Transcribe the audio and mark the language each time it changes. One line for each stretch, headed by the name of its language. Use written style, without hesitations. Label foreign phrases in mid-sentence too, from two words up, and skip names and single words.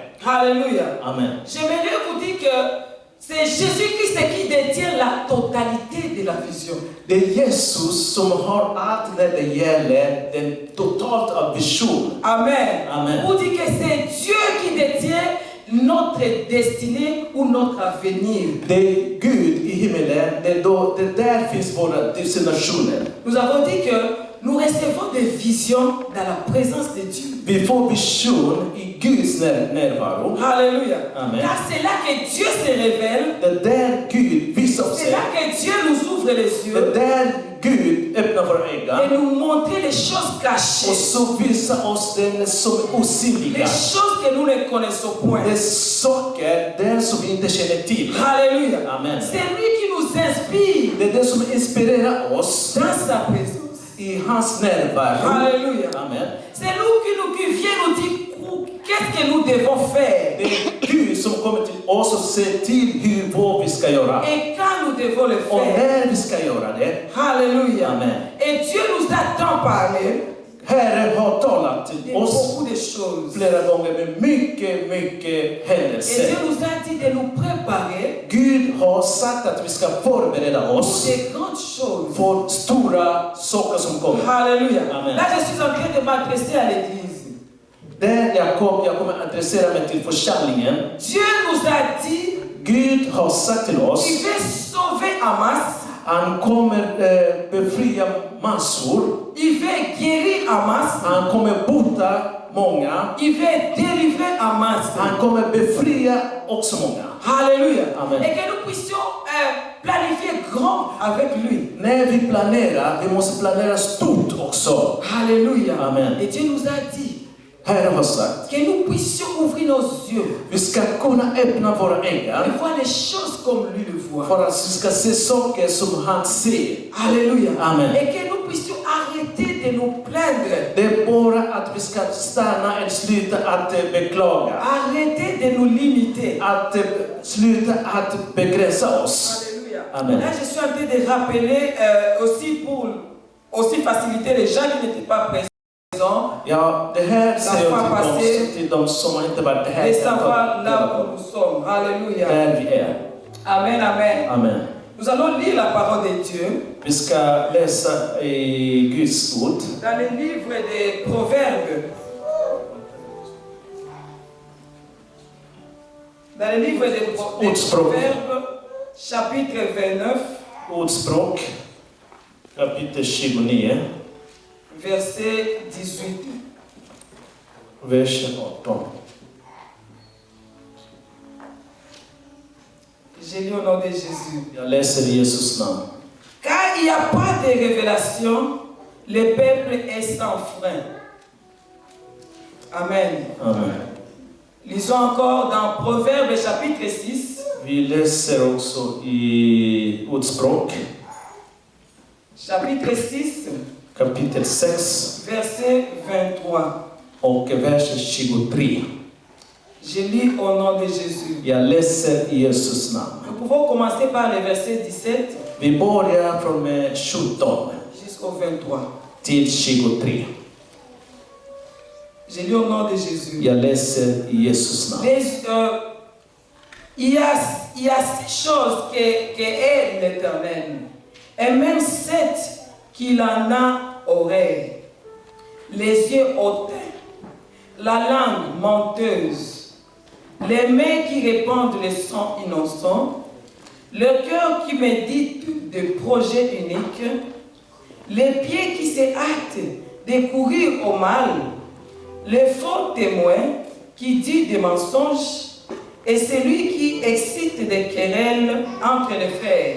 French: Alléluia. Amen. J'aimerais vous dire que c'est Jésus-Christ qui détient la totalité de la vision.
Swedish: Det är Jesus som har allt när det gäller den totalt av vision.
French: Amen. Amen. Vous dire que c'est Dieu qui détient notre destinée ou notre avenir.
Swedish: Det är Gud i himmelen, det där finns våra destinationer.
French: Nous avons dit que nous recevons des visions dans la présence de Dieu.
Swedish: Vi får vision i Guds närvaro.
French: Alléluia. Amen. Car c'est là que Dieu se révèle.
Swedish: Det där Gud visar
French: C'est
Swedish: sig.
French: là que Dieu nous ouvre les
Swedish: Det
French: yeux
Swedish: där Gud öppnar våra
French: et
Swedish: ögon
French: nous montrer les choses
Swedish: och
French: cachées.
Swedish: så visar oss den som är
French: Les
Swedish: osynliga.
French: choses que nous ne connaissons point.
Swedish: Det är saker där som vi inte känner till.
French: Alléluia. Amen. C'est lui qui nous inspire
Swedish: Det är det som inspirerar oss
French: dans sa présence.
Swedish: i hans närvaro.
French: Alléluia. Amen. C'est nous qui vient nous dire qu'est-ce que nous devons faire
Swedish: Det är Gud som kommer till oss och ser till vad vi ska göra.
French: et quand nous devons le
Swedish: Och
French: faire.
Swedish: när vi ska göra det.
French: Alléluia. Amen. Et Dieu nous a tant parlé
Swedish: Herren har talat
French: de
Swedish: till oss
French: beaucoup de choses.
Swedish: flera gånger med mycket
French: Et
Swedish: händelser.
French: Dieu nous a dit de nous préparer
Swedish: Gud har sagt att vi ska förbereda
French: pour
Swedish: oss
French: des grandes choses.
Swedish: för stora saker som kommer.
French: Alléluia. Amen. Là, je suis en train de m'adresser à l'église.
Swedish: Där jag kommer adressera mig till församlingen.
French: Dieu nous a dit
Swedish: Gud har sagt till oss,
French: qu'il veut sauver Hamas,
Swedish: han kommer befria massor.
French: il veut guérir Hamas,
Swedish: Han kommer bota många.
French: il veut délivrer Hamas.
Swedish: Han kommer befria också många.
French: Alléluia. Amen. Et que nous puissions planifier grand avec lui.
Swedish: När vi planerar, vi måste planera stort också.
French: Alléluia. Amen. Et Dieu nous a dit
Swedish: Herren har sagt,
French: que nous puissions ouvrir nos yeux
Swedish: vi ska kunna öppna våra ögon
French: et voir les choses comme lui le voit.
Swedish: för att vi ska se saker som han ser.
French: Alléluia. Amen. Et que nous puissions arrêter de nous plaindre.
Swedish: Det är bara att vi ska stanna och sluta att beklaga.
French: Arrêter de nous limiter.
Swedish: Att sluta att begränsa oss.
French: Alléluia. Amen. Là, je suis en train de rappeler aussi pour aussi faciliter les gens qui n'étaient pas présents.
Swedish: Ja, det här säger jag till de som inte varit här.
French: De savoir là où nous sommes. Alléluia.
Swedish: Där vi är.
French: Amen, amen. Amen. Nous allons lire la parole de Dieu
Swedish: Vi ska läsa i Guds ord.
French: dans le livre des Proverbes. Dans le livre des Proverbes, chapitre 29,
Swedish: Ordspråk, kapitel 29,
French: verset 18.
Swedish: vers 18.
French: J'ai lu au nom de Jésus.
Swedish: Jag läser i Jesus namn.
French: Car il n'y a pas de révélation, le peuple est sans frein. Amen. Amen. Lisons encore dans Proverbes chapitre 6,
Swedish: Vi läser också i Ordspråk,
French: chapitre 6,
Swedish: kapitel 6
French: verset 23.
Swedish: och vers 23.
French: Je lis au nom de Jésus.
Swedish: Jag läser i Jesus namn.
French: Nous pouvons commencer par le verset 17
Swedish: Vi börjar från 17
French: jusqu'au 23.
Swedish: till 23.
French: Je lis au nom de Jésus.
Swedish: Jag läser i Jesus namn.
French: Il y a 6 choses que est l'Éternel, et même 7 qu'il en a oreilles, les yeux hautains, la langue menteuse, les mains qui répandent le sang innocent, le cœur qui médite de projets uniques, les pieds qui se hâtent de courir au mal, le faux témoin qui dit des mensonges, et celui qui excite des querelles entre les frères.